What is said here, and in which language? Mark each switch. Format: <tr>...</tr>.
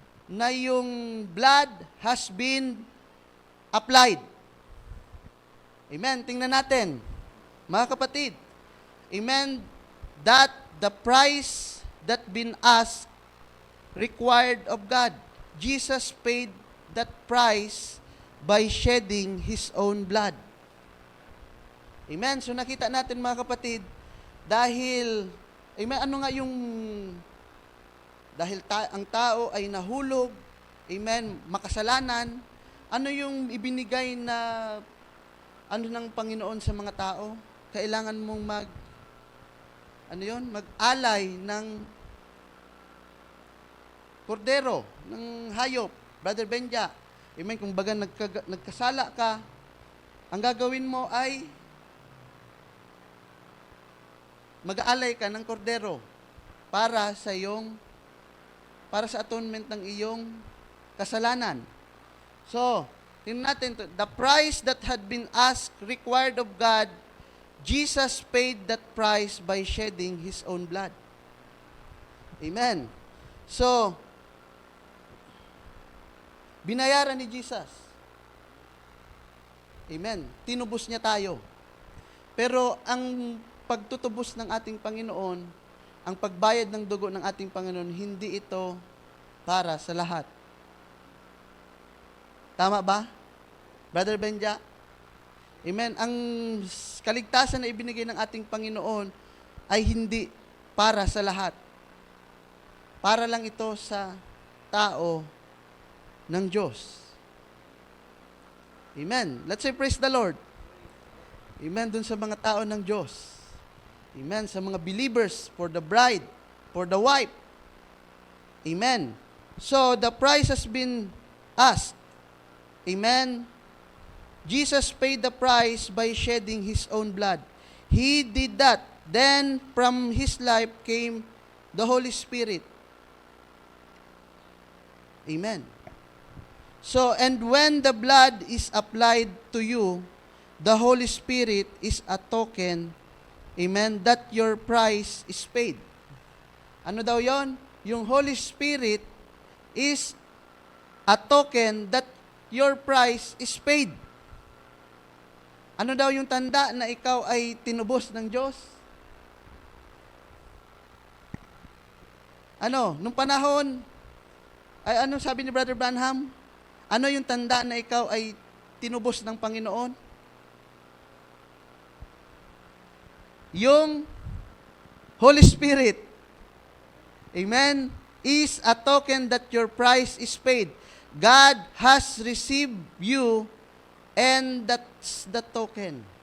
<tl>Na yung</tl> <en>blood has been applied.</en> <tl>Amen. Tingnan natin. Mga kapatid,</tl> <en>amen, that the price that been asked required of God. Jesus paid that price by shedding His own blood.</en> <tl>Amen. So nakita natin mga kapatid, dahil, amen, ano nga yung, dahil ang tao ay nahulog, amen, makasalanan, ano yung ibinigay na, ano ng Panginoon sa mga tao? Kailangan mong mag-alay ng kordero, ng hayop. Brother Benja, amen, kung baga nagkasala ka, ang gagawin mo ay mag-aalay ka ng kordero para sa atonement ng iyong kasalanan. So, tingnan natin,</tl> <en>the price that had been asked, required of God, Jesus paid that price by shedding His own blood.</en> <tl>Amen. So, binayaran ni Jesus. Amen. Tinubos niya tayo. Pero ang pagtutubos ng ating Panginoon, ang pagbayad ng dugo ng ating Panginoon, hindi ito para sa lahat. Tama ba? Brother Benja? Amen. Ang kaligtasan na ibinigay ng ating Panginoon ay hindi para sa lahat. Para lang ito sa tao ng Diyos. Amen.</tl> <en>Let's say praise the Lord.</en> <tl>Amen. Dun sa mga tao ng Diyos. Amen. Sa mga believers,</tl> <en>for the bride, for the wife.</en> <tl>Amen.</tl> <en>So, the price has been asked. Amen. Jesus paid the price by shedding His own blood. He did that. Then, from His life came the Holy Spirit. Amen. So, and when the blood is applied to you, the Holy Spirit is a token, amen, that your price is paid.</en> <tl>Ano daw yon?</tl> <en>Yung Holy Spirit is a token that your price is paid.</en> <tl>Ano daw yung tanda na ikaw ay tinubos ng Diyos? Ano? Nung panahon, ay ano sabi ni Brother Branham? Ano yung tanda na ikaw ay tinubos ng Panginoon?</tl> <en>Yung Holy Spirit, amen, is a token that your price is paid. God has received you, and that's the token.</en>